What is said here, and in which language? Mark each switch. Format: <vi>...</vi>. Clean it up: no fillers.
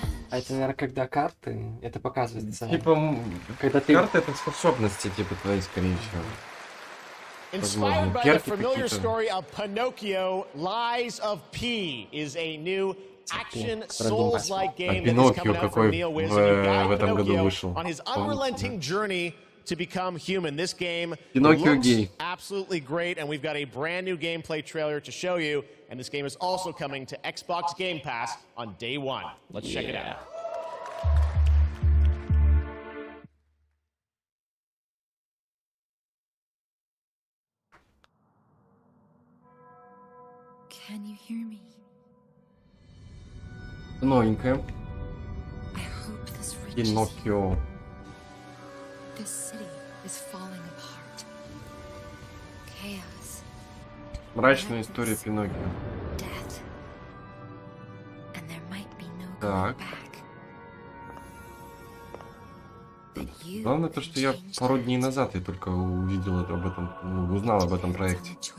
<ru>А это, наверное, когда карты, это показывается. Типа, когда ты... Карты — это способности, типа, твои, скорее всего.</ru> <en>Inspired by the familiar story of Pinocchio, Lies of P is a new action Souls-like game that is coming out from NeoWiz. And you guide Pinocchio on his unrelenting journey to become human. This game looks absolutely great, and we've got a brand new gameplay trailer to show you. And this game is also coming to Xbox Game Pass on day one. Let's check it out. Can you hear me?</en> <ru>Новенькая.</ru> <en>I hope this reaches Pinocchio. This city is falling apart. Chaos.</en> <ru>Мрачная история Пиноккио.</ru> <en>Death. And there might be no</en> <ru>Так. Главное то, что я пару дней назад только увидел об этом, узнал об этом проекте.</ru>